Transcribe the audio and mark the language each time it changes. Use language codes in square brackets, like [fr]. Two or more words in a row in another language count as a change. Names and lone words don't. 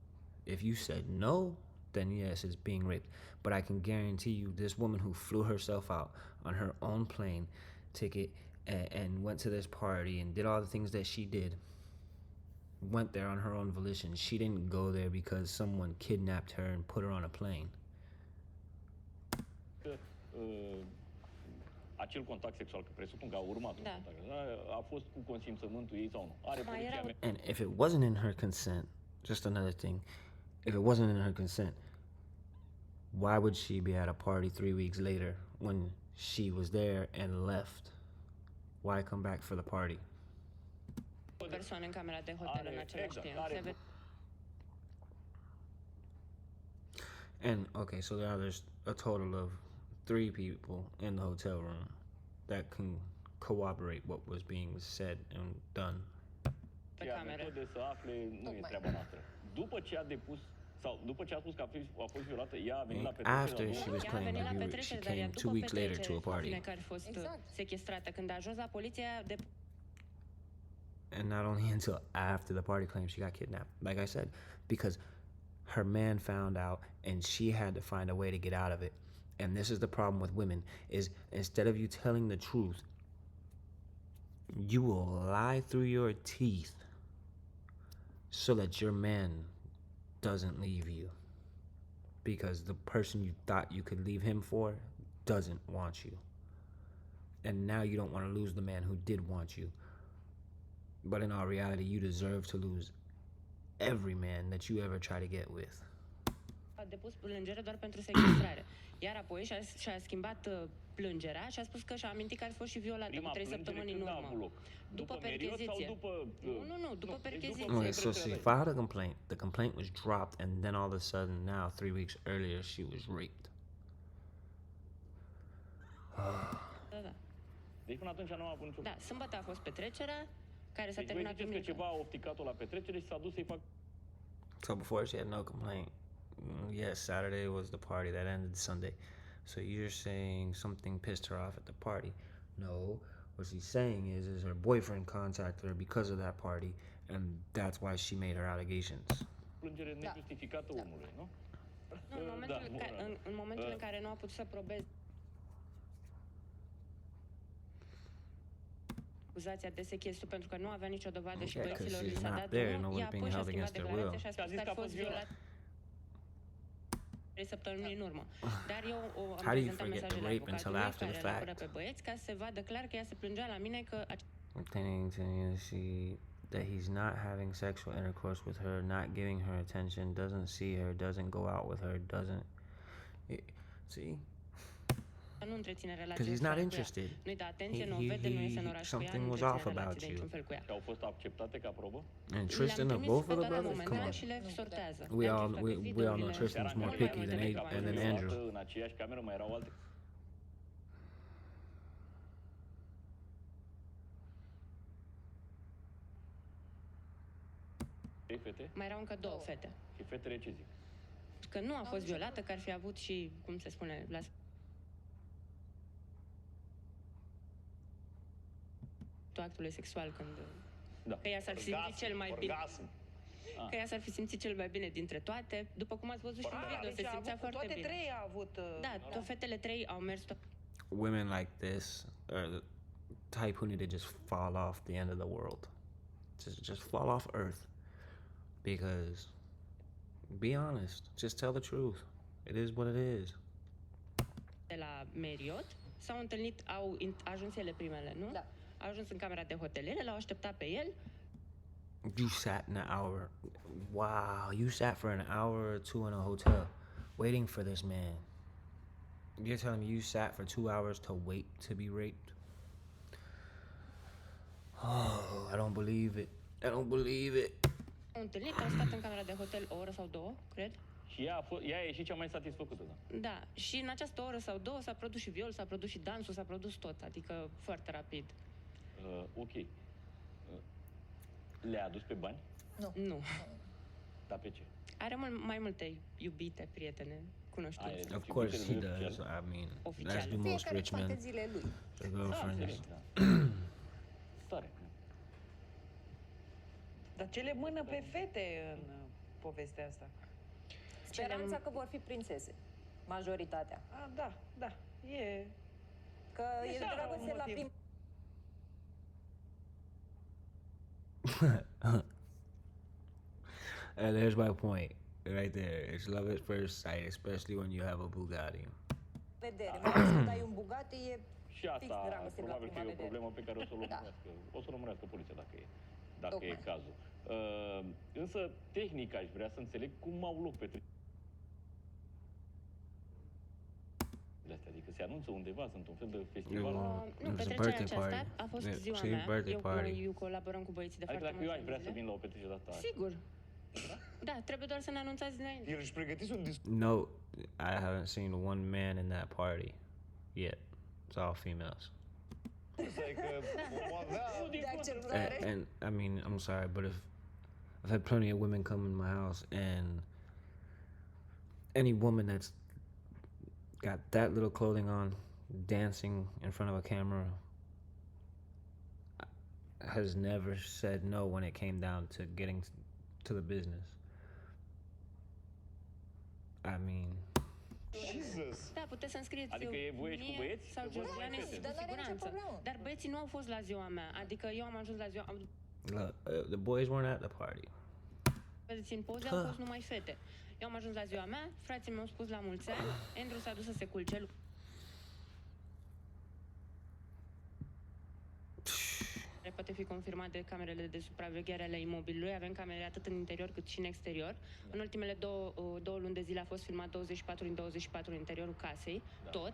[en] If you said no, then yes, it's being raped. But I can guarantee you, this woman who flew herself out on her own plane ticket and went to this party and did all the things that she did, went there on her own volition. She didn't go there because someone kidnapped her and put her on a plane. [ro] Acel contact sexual, că presupun că a urmat un Da. contact, a fost cu consimțământul ei sau nu? Are Mai poliția era mea. [en] And if it wasn't in her consent, just another thing, if it wasn't in her consent, why would she be at a party 3 weeks later when she was there and left? Why come back for the party? [ro] persoane în camera de hotel în același timp. Se vede [en] And okay, so there's a total of 3 people in the hotel room that can corroborate what was being said and done. [ro] pe Iar cameră. metode să afle nu e Tocmai. treaba noastră. După ce a depus sau după ce a spus că a fost violată, ea a venit la petrecere. [en] After [ro] la [en] she [ro] două- [en] was [ro] Ea a [en] claiming [ro] venit la [en] abuse, she [ro] petrecere, dar ea [en] came 2 [ro] după [en] weeks later to [ro] petrecere, [en] a party. [ro] spune că a fost Exact. sechestrată. Când a ajuns la poliție, [en] And not only until after the party claimed she got kidnapped, like I said, because her man found out and she had to find a way to get out of it. And this is the problem with women, is instead of you telling the truth, you will lie through your teeth so that your man doesn't leave you, because the person you thought you could leave him for doesn't want you, and now you don't want to lose the man who did want you. But in all reality, you deserve to lose every man that you ever try to get with. [ro] a depus plângere doar pentru sechestrare. Iar apoi și-a schimbat plângerea și a spus că și-a amintit că ar fi fost și violată Prima cu 3 plângere săptămâni în când a urmă. avut loc? După meriot sau percheziție. după... Nu, după deci percheziție. [en] Okay, so she [ro] percheziție. [en] filed a complaint. The complaint was dropped, and then all of a sudden, now 3 weeks earlier, she was raped. [ro] Da. Deci până atunci nu a avut nicio... Da, sâmbătă a fost petrecerea, care s-a Deci voi terminat ziceți că duminică. ceva a ofticat-o la petrecere și s-a dus să-i fac... [en] So before she had no complaint. Yes, Saturday was the party that ended Sunday. So you're saying something pissed her off at the party? No. What she's saying is her boyfriend contacted her because of that party, and that's why she made her allegations. [ro] Plângere nejustificată omului, nu? Nu, în momentul, Da, bun. în momentul în care nu a putut să probeze acuzația de sechestru pentru că nu avea nicio dovadă și [en] Yeah, 'cause [ro] băieților li [en] she's [ro] s-a [en] not [ro] dat [en] there, [ro] drumul, [en] nobody's [ro] ea [en] being [ro] apoi și-a [en] held [ro] schimbat [en] against their will. [ro] declarația și a Și a spus zis că că a fost violat 3 săptămâni în urmă. Dar eu am [en] How do you [ro] prezentat [en] forget the [ro] mesajele [en] rape until [ro] avocatului [en] after the [ro] care îl apără [en] fact? [ro] pe băieți ca să se vadă clar că ea se plângea la mine că [en] Obtaining that he's not having sexual intercourse with her, not giving her attention, doesn't see her, doesn't go out with her, see? [ro] nu întreține relații [en] Because he's not interested. [ro] Nu-i da atenție, nu o vede, nu iese în oraș cu ea, [en] something [ro] nu [en] was [ro] întreține [en] off about [ro] relații de [en] you. [ro] niciun fel cu ea. Și au fost acceptate ca probă? [en] And Tristan, [ro] Le-am [en] of [ro] trimis [en] both [ro] pe [en] of the [ro] toate la [en] brothers? Come [ro] moment [en] on. [ro] și le sortează. [en] We [ro] Le-am [en] all [ro] trimis toate [en] we all know [ro] videourile. [en] Tristan's more [ro] Mult [en] picky [ro] mai [en] than [ro] multe [en] and [ro] decât [en] than [ro] am [en] Andrew. [ro] În aceeași cameră mai erau alte... Ei, fete? Mai erau încă două fete. Și fetele ce zic? Că nu a fost violată, că ar fi avut și, cum se spune, la actului sexual când... Da. Că ea s-ar fi simțit cel mai bine. Orgasm. Că ea s-ar fi simțit cel mai bine dintre toate. După cum ați văzut și în video, se Deci a simțea avut, foarte toate bine. 3 a avut... Da, fetele 3 au mers [en] Women like this are the type who need to just fall off the end of the world. Just fall off Earth. Because, be honest, just tell the truth. It is what it is. [ro] de la Marriott, s-au întâlnit, au ajuns ele primele, nu? Da. Au ajuns în camera de hotel, ele l-au așteptat pe el. [en] You sat an hour. Wow, you sat for an hour or 2 in a hotel waiting for this man. You're telling me you sat for 2 hours to wait to be raped? Oh, I don't believe it. I don't believe it. [ro] Au întâlnit, au stat în camera de hotel o oră sau două, cred. Și ea a ieșit cea mai satisfăcută, da. Da, și în această oră sau două s-a produs și viol, s-a produs și dansul, s-a produs tot, adică foarte rapid. Ok. Le-a adus pe bani? Nu. Dar pe ce? Are mai multe iubite, prietene, cunoștințe. Are. [en] Of course he does. I mean, that's the most [ro] Fiecare [en] rich men. [ro] fanteziile lui. [en] The [ro] Da, [en] girlfriends. [ro] înțeleg, da. Tare. Dar ce le mână pe fete în povestea asta? Speranța că vor fi prințese. Majoritatea. Da, e... Că e Deja dragoste un la motiv. prim... [en] And there's my point right there. It's love at first sight, especially when you have a Bugatti. [ro] vedere. Mai ales când ai un Bugatti, e Și fix asta dragoste la probabil că prima e o vedere. problemă pe care o să o Da. urmărească. O să o urmărească poliția dacă e Tocmai. cazul. Însă, tehnic aș vrea să înțeleg cum au loc petrecerile astea. Adică se anunță undeva, sunt un fel de festival. Eu- Nu, [en] It was a [ro] petrecerea [en] birthday [ro] aceasta [en] party. [ro] a fost [en] Yeah, [ro] ziua [en] see, [ro] mea. [en] birthday party. [ro] Eu colaborăm cu băieții de Adică foarte dacă eu mulți aș vrea ani să de vin zile. la o petrecere de asta, Sigur. Da, trebuie doar să ne anunțați înainte. El își pregătise un [en] No, I haven't seen one man in that party yet. It's all females. [ro] discurs, adică o avea... De acceptare. [en] And I mean, I'm sorry, but if I've had plenty of women come in my house, and any woman that's got that little clothing on, dancing in front of a camera, has never said no when it came down to getting to the business. I mean, Jesus! [ro] Da, puteți să-mi scrieți Adică e voie și cu mie băieți? sau E voie și cu Georgiane, fete? cu Dar n-are nicio siguranță. problemă. Dar băieții nu au fost la ziua mea. Adică eu am ajuns la ziua... [en] look, the boys weren't at the party. [ro] Vedeți, în poze au fost numai fete. Eu am ajuns la ziua mea, frații mi-au spus la mulți ani, Andrew s-a dus să se culce. Poate fi confirmat de camerele de supraveghere ale imobilului. Avem camere atât în interior cât și în exterior. În ultimele două luni de zile a fost filmat 24 în 24 în interiorul casei, tot.